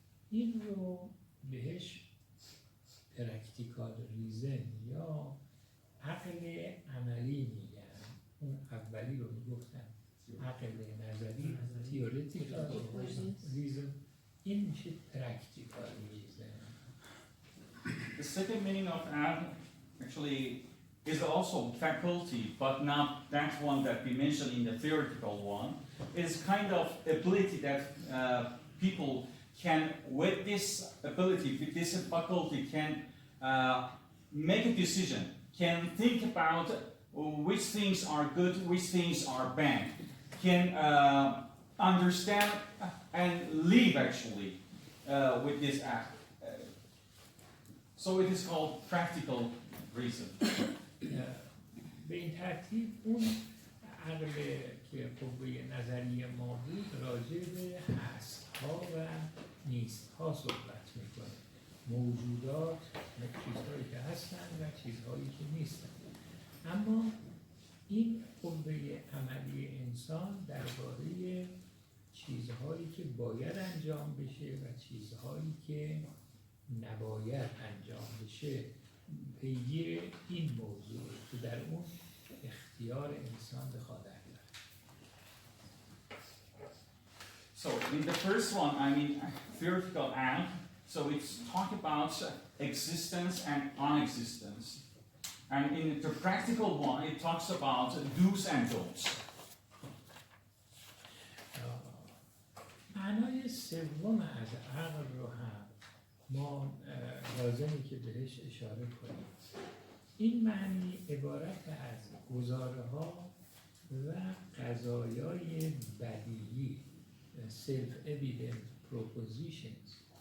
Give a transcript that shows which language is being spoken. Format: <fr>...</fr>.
<fa>این رو بهش پرکتیکال ریزن یا عقل عملی میگن. اون اولی رو میگفتن عقل نظری، تیوریتیکال ریزن. این میشه پرکتیکال ریزن.</fa> <en>The second meaning of act actually is also faculty, but not that one that we mentioned in the theoretical one. It's kind of ability that people can, with this ability, with this faculty, can make a decision, can think about which things are good, which things are bad, can understand and live actually with this act. So it is called practical reason.</en> <fa>به این ترتیب اون عقل که قوه نظری ما بود راجع به هست‌ها و نیست‌ها صحبت میکنه. موجودات و چیزهایی که هستن و چیزهایی که نیستن. اما این قوه عملی انسان درباره چیزهایی که باید انجام بشه و چیزهایی که نباید انجام بشه پیگیر این موضوع که در اون اختیار انسان به خواهد داره.</fa> <en>So in the first one, I mean theoretical act, so it's talk about existence and non-existence. And in the practical one, it talks about do's and don'ts.</en> <fa>معنای سوم از عقل رو هم ما لازمه که بهش اشاره کنیم. این معنی عبارت از گزاره ها و قضایای بدیهی self-evident propositions</fa>